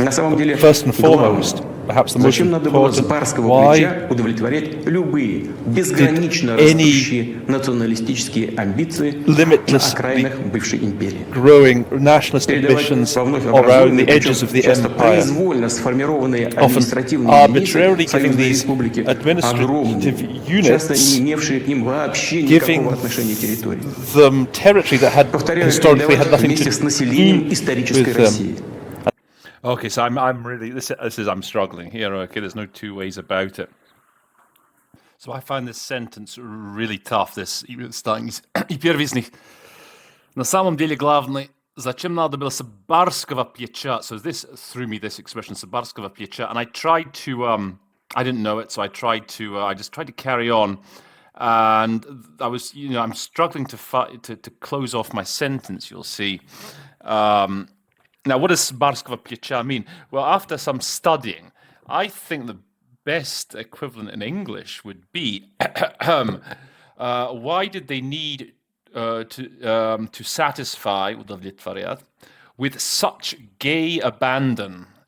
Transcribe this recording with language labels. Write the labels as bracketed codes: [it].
[en] First and foremost, perhaps the most important, why did any limitlessly growing nationalist ambitions around the edges of the empire, often arbitrarily giving these administrative units, giving them territory that had historically had nothing to do with them. Okay, so I'm really I'm struggling here. Okay, there's no two ways about it. So I find this sentence really tough. This starting [ru] И первый из них. На самом деле главный, зачем надо было с барского плеча? [en] So this threw me, this expression, [ru] с барского плеча, [en] and I tried to, I didn't know it, so I just tried to carry on, and I was, I'm struggling to close off my sentence. You'll see. Now, what does [ru] barskого плеча [en] mean? Well, after some studying, I think the best equivalent in English would be, why did they need to satisfy with such gay abandon?